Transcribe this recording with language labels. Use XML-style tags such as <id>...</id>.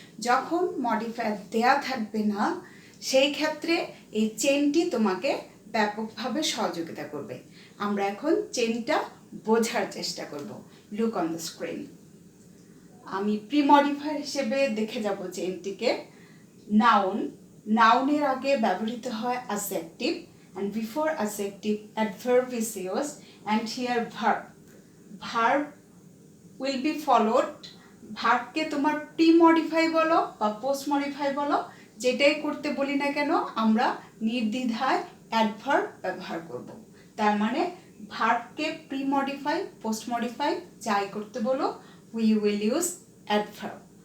<bn>যখন মডিফায়ার দেয়া থাকবে না সেই ক্ষেত্রে এই চেইনটি তোমাকে ব্যাপকভাবে সহযোগিতা করবে। আমরা এখন চেইনটা বোঝার চেষ্টা করব।</bn> <en>Look on the screen.</en> <bn>আমি প্রি মডিফায়ার হিসেবে দেখে যাব চেইনটিকে। নাউন, নাউনের আগে ব্যবহৃত হয় adjective,</bn> <en>and before adjective adverb is used, and here verb. Verb will be followed.</en> <bn>ভার্বকে তোমার প্রি মডিফাই বলো বা পোস্ট মডিফাই বলো, যেটাই করতে বলি না কেন আমরা নির্দ্বিধায় অ্যাডভার্ব ব্যবহার করব। তার মানে ভার্বকে প্রি মডিফাই, পোস্ট মডিফাই যাই করতে বলো,</bn> <en>We will use adverb.</en>